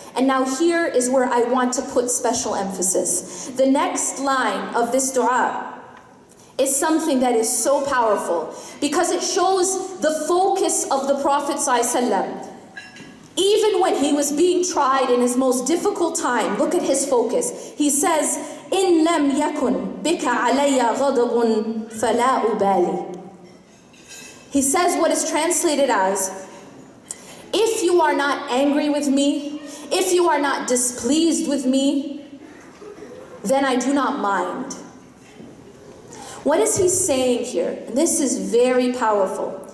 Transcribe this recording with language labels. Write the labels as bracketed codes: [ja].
[en] And now here is where I want to put special emphasis. The next line of this dua is something that is so powerful, because it shows the focus of the Prophet ﷺ. Even when he was being tried in his most difficult time, look at his focus. He says, [ar] إن لم يكن بك علي غضب فلا أبالي. [en] He says what is translated as, if you are not angry with me, if you are not displeased with me, then I do not mind. What is he saying here? And this is very powerful.